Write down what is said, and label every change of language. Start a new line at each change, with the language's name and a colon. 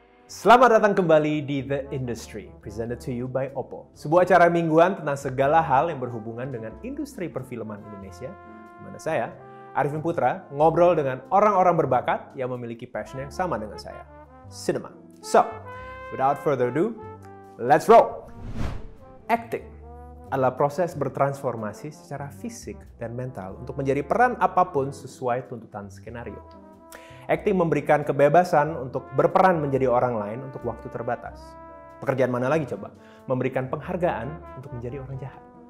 Indonesian: Selamat datang kembali di The Industry,
English: presented to you by Oppo.
Indonesian: Sebuah acara mingguan tentang segala hal yang berhubungan dengan industri perfilman Indonesia, di mana saya, Arifin Putra, ngobrol dengan orang-orang berbakat yang memiliki passion yang sama dengan saya, cinema.
English: So, without further ado, let's roll!
Indonesian: Acting adalah proses bertransformasi secara fisik dan mental untuk menjadi peran apapun sesuai tuntutan skenario. Acting memberikan kebebasan untuk berperan menjadi orang lain untuk waktu terbatas. Pekerjaan mana lagi coba? Memberikan penghargaan untuk menjadi orang jahat.